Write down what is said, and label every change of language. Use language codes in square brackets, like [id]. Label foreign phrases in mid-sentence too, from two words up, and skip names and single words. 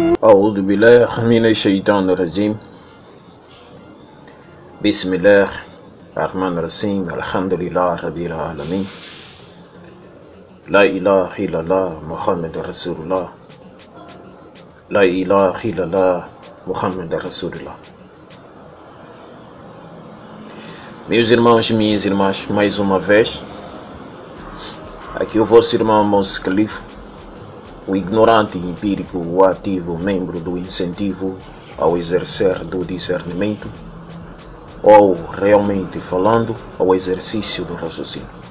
[ar] أعوذ بالله من الشيطان الرجيم بسم الله الرحمن الرحيم الحمد لله رب العالمين لا إله إلا الله محمد رسول الله لا إله إلا الله محمد رسول الله. [pt] Meus irmãos e minhas irmãs, mais uma vez, aqui o vosso irmão Moses Khalifa, o ignorante empírico, o ativo membro do incentivo ao exercer do discernimento, ou realmente falando, ao exercício do raciocínio.